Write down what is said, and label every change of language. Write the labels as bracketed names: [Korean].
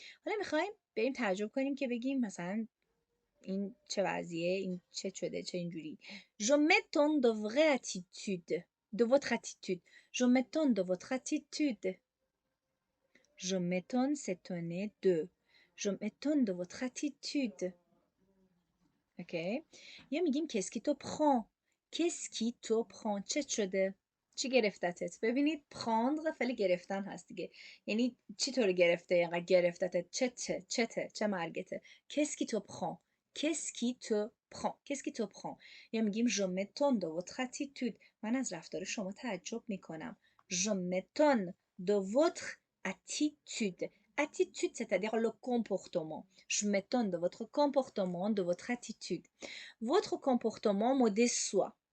[Persian] حالا میخوایم بریم تعجب کنیم که بگیم مثلا این چه وضعیه، این چه شده، چه اینجوری. [French] Je m'étonne de vraie attitude, de votre attitude. Je m'étonne de votre attitude. Je m'étonne, s'étonner de. Je m'étonne de votre attitude. Ok. [Persian] یا میگیم [French] qu'est-ce qui te prend. qu'est-ce qui te prend. [Persian] چه شده؟ چی گرفتتت؟ ببینید prendre فعل گرفتن هست دیگه. یعنی چی تو رو گرفته؟ اینقدر گرفتتت؟ چه مرگته؟ [French] qu'est-ce qui te prend. qu'est-ce qui te prend. qu'est-ce qui te prend. [Persian] یا میگیم [French] je m'étonne de votre attitude. [Persian] من از رفتار شما تعجب میکنم. [French] je m'étonne de votre attitude. Attitude, c'est-à-dire le comportement. Je m'étonne de votre comportement, de votre attitude. Votre comportement me déçoit.